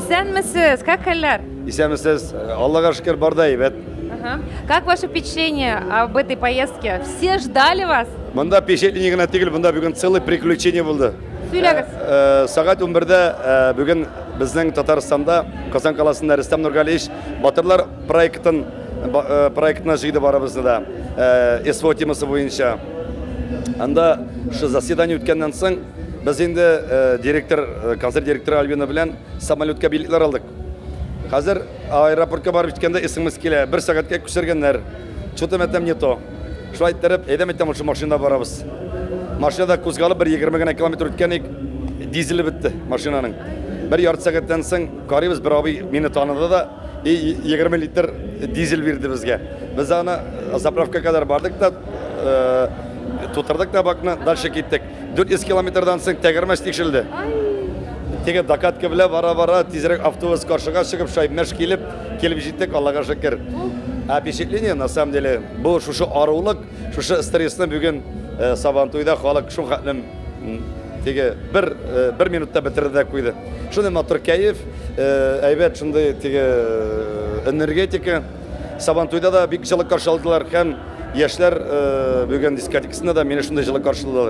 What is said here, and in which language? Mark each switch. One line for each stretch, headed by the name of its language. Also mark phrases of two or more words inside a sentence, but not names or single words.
Tatar: Исәнмесез, как хәлләр? Исәнмесез, Аллаға шükür барда әйбәт. Ага.
Russian: Как ваше впечатление об этой поездке? Все ждали вас?
Tatar: Монда впечатление генә түгел, монда бүген
Russian: целый приключение
Tatar: булды. Сөйләгез. Сәгать 11-дә бүген безнең Татарстанда, Казан каласында Рөстәм Нургалиевич Батырлар проектына җыйды барыбызны да. СВО темасы буенча. Анда шу заседание үткәннән соң без инде концерт директоры Альбина белән самолетка билетлар алдык. Хәзер аэропортка барып җиткәндә исемез килә. 1 сәгатькә күчергәннәр.
Russian: Что-то мәтәм не то.
Tatar: Шулай иттереп, әйдәм әйтәм шу машинада барабыз. Машинада кузгалып 20 генә километр үткәнек, дизеле бетте машинаның. 1 ярты сәгатьтән соң карыйбыз, бер абый мине таныды да 20 литр дизель бирде безгә. Без аны заправка кадәр бардык да тутырдык да бакны, дальше киттек. 400 километрдан соң тәгәрмәч тикшелде. Теге докатка белән бара-бара тизрәк автобус каршыга чыгып шайбмәш килеп җиттек, Аллага шөкер.
Russian: Впечатление на самом деле
Tatar: бу шушы арулык, шушы стрессны бүген Сабантуйда халык шул хәтлем теге бер минутта бетерде куйды. Шуны матур кайф, әйбәт шундый теге энергетика. Сабантуйда да бик җылы каршы алдылар һәм яшьләр бүген дискотекасында да мине шундый җылы каршыладылар.